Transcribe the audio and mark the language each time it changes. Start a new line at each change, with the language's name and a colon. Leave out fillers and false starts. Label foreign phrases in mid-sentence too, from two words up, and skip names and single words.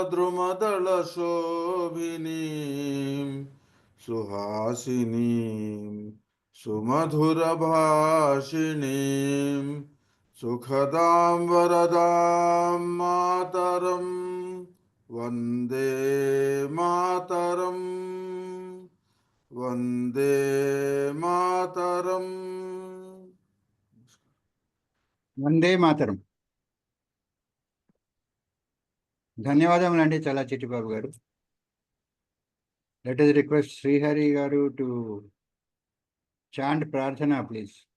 Sanskrit: द्रुमदलशोभिनीं सुहासिनीं सुमधुरभाषिणीं सुखदां वरदां मातरं वन्दे मातरम् वंदे मातरम. వందే మాతరం.
Telugu: ధన్యవాదములండి చాలా చిట్టిబాబు గారు.
English: Let us request Srihari garu to chant Prarthana, please.